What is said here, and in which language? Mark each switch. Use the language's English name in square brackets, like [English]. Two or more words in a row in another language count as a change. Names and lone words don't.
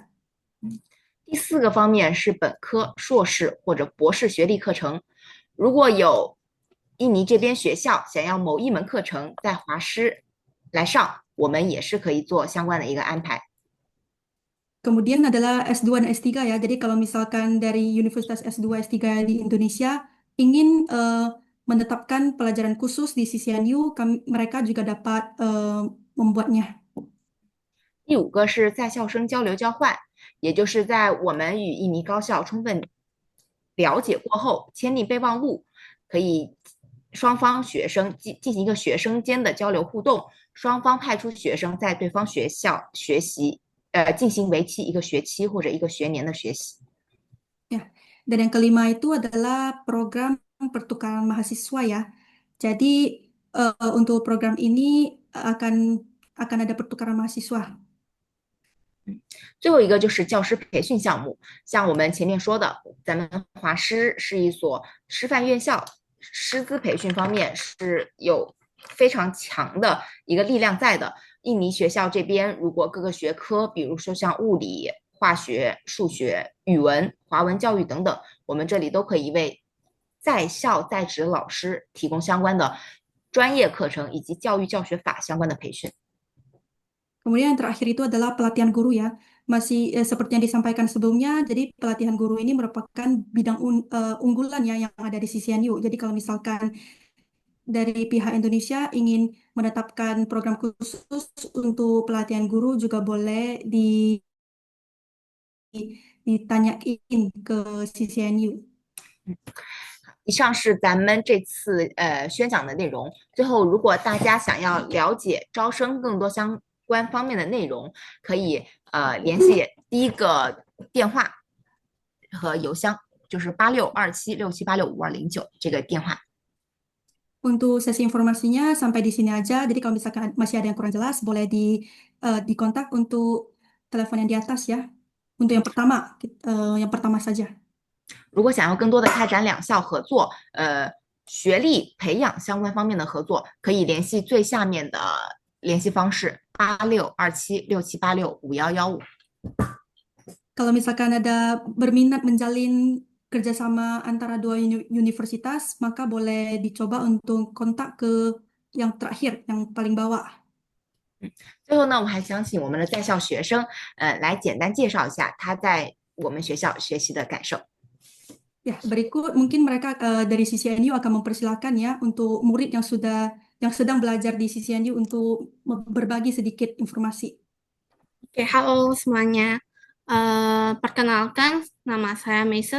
[Chinese] 第四个方面是本科、硕士或者博士学历课程。如果有印尼这边学校想要某一门课程在华师来上，我们也是可以做相关的一个安排。 [Indonesian] Kemudian adalah S2 dan S3 ya. Jadi kalau misalkan dari Universitas S2 S3 di Indonesia ingin menetapkan pelajaran khusus di CCNU, mereka juga dapat membuatnya. [Chinese] 第五个是在校生交流交换，也就是在我们与印尼高校充分了解过后，签订备忘录，可以双方学生进行一个学生间的交流互动，双方派出学生在对方学校学习，进行为期1个学期或者1个学年的学习。 [Indonesian] Ya, dan yang kelima itu adalah program pertukaran mahasiswa ya. Jadi untuk program ini akan ada pertukaran mahasiswa. [Chinese] 最后一个就是教师培训项目，像我们前面说的，咱们华师是一所师范院校，师资培训方面是有非常强的一个力量在的。印尼学校这边，如果各个学科，比如说像物理、化学、数学、语文、华文教育等等，我们这里都可以为在校在职老师提供相关的专业课程以及教育教学法相关的培训。 [Indonesian] Kemudian yang terakhir itu adalah pelatihan guru ya. Masih seperti yang disampaikan sebelumnya, jadi pelatihan guru ini merupakan bidang unggulan ya yang ada di CCNU. Jadi kalau misalkan dari pihak Indonesia ingin menetapkan program khusus untuk pelatihan guru juga boleh ditanyain ke CCNU. [Chinese] 以上是咱们这次宣讲的内容。最后，如果大家想要了解招生更多相关方面的内容，可以联系第一个电话和邮箱，就是862767865209这个电话。 [Indonesian] Untuk sesi informasinya sampai di sini aja. Jadi kalau misalkan masih ada yang kurang jelas, boleh dikontak untuk telepon yang di atas ya. Untuk yang pertama saja. [Chinese] 如果想要更多的开展两校合作，学历培养相关方面的合作，可以联系最下面的联系方式862767865115。 [Indonesian] Kalau misalkan ada berminat menjalin kerjasama antara dua universitas, maka boleh dicoba untuk kontak ke yang terakhir, yang paling bawah. [Chinese] 最后呢，我们还想请我们的在校学生，来简单介绍一下他在我们学校学习的感受。 [Indonesian] Ya, berikut mungkin mereka dari CCNU akan mempersilahkan ya untuk murid yang sedang belajar di CCNU untuk berbagi sedikit informasi. Oke, halo semuanya. Perkenalkan, nama saya Meisa.